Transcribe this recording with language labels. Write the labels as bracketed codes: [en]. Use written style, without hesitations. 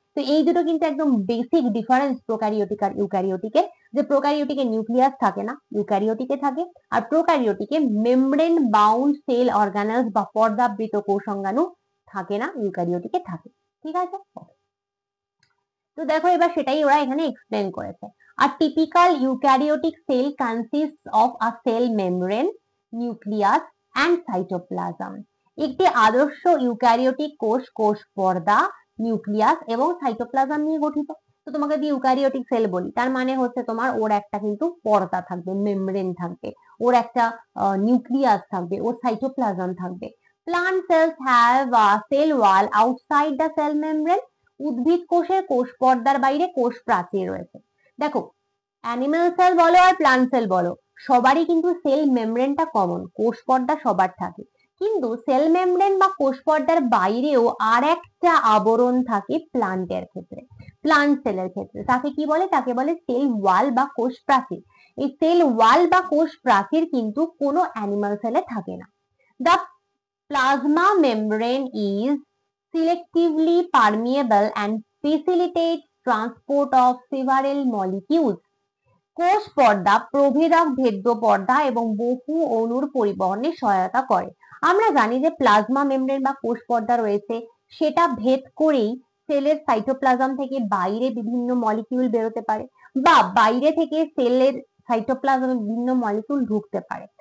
[bn] তো এই দুটো কিন্তু একদম বেসিক ডিফারেন্স প্রোক্যারিওটিক আর ইউক্যারিওটিকের, যে প্রোক্যারিওটিকে নিউক্লিয়াস থাকে না, ইউক্যারিওটিকে থাকে। আর প্রোক্যারিওটিকে মেমব্রেন বাউন্ড সেল অর্গানেলস বা পর্দাবৃত কোষাঙ্গাণু থাকে না, ইউক্যারিওটিকে থাকে। ঠিক আছে, তো দেখো এবার সেটাই ওরা এখানে এক্সপ্লেন করেছে। [en] A typical eukaryotic cell consists of a cell membrane, nucleus and cytoplasm. [bn] একটি আদর্শ ইউক্যারিওটিক কোষ কোষ পর্দা, নিউক্লিয়াস এবং সাইটোপ্লাজম নিয়ে গঠিত। তো তোমাকে যদি ইউক্যারিওটিক সেল বলি, তার মানে হচ্ছে তোমার ওর একটা কিন্তু পর্দা থাকবে, মেমব্রেন থাকবে, ওর একটা নিউক্লিয়াস থাকবে, ওর সাইটোপ্লাজম থাকবে। [en] Plant cells have a cell wall outside the cell membrane. [bn] উদ্ভিদ কোষের কোষ পর্দার বাইরে কোষ প্রাচীর রয়েছে। দেখো, অ্যানিমেল সেল বলো আর প্লান্ট সেল বলো, সবারই কিন্তু সেল মেমব্রেনটা কমন, কোষ পর্দা সবার থাকে, কিন্তু সেল মেমব্রেন বা কোষ পর্দার বাইরেও আর একটা আবরণ থাকে প্লান্টের ক্ষেত্রে, প্লান্ট সেলের ক্ষেত্রে। তাকে কি বলে? তাকে বলে সেল ওয়াল বা কোষ প্রাচীর। এই সেল ওয়াল বা কোষ প্রাচীর কিন্তু কোনো অ্যানিমাল সেলে থাকে না। [en] The plasma membrane is selectively permeable and facilitates transport of several molecules. [bn] কোষ পর্দা প্রভেদক ভেদ্য পর্দা এবং বহু অণুর পরিবহনে সহায়তা করে। আমরা জানি যে প্লাজমা মেমব্রেন বা কোষ পর্দা রয়েছে, সেটা ভেদ করেই সেলের সাইটোপ্লাজম থেকে বাইরে বিভিন্ন মলিকিউল বেরোতে পারে, বা বাইরে থেকে সেলের সাইটোপ্লাজমে বিভিন্ন মলিকিউল ঢুকতে পারে।